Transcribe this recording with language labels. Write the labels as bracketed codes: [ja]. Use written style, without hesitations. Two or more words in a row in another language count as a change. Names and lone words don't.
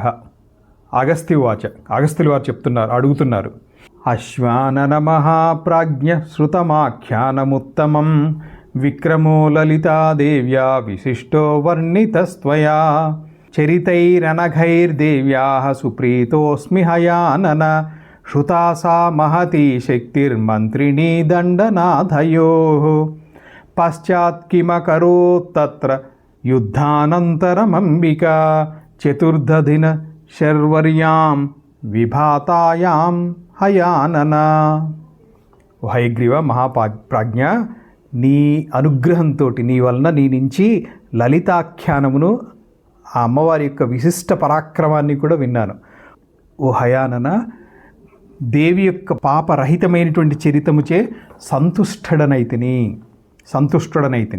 [te] అగస్త్యులు వారు అడుగుతున్నారు. [sa] అశ్వానన మహాప్రాజ్ఞ శ్రుతమాఖ్యానముత్తమం విక్రమో లలితాదేవ్యా విశిష్టో వర్ణితస్త్వయా చరితైరనఘైర్దేవ్యాः సుప్రీతోస్మి హయానన श्रुता सा महती शक्तिर्मन्त्रिणी दण्डनाथयोः पश्चात् किमकरोत्तत्र युद्धानन्तरमम्बिका चतुर्दधिन शर्वर्यां विभातायां हयानन. [te] హయగ్రీవ మహాప్రాజ్ఞ, నీ అనుగ్రహంతో నీ వలన నీ నుంచి లలితాఖ్యానమును ఆ అమ్మవారి యొక్క విశిష్ట పరాక్రమాన్ని కూడా విన్నాను. ఓ హయానన, దేవి యొక్క పాపరహితమైనటువంటి చరితముచే సంతుష్టుడనైతిని.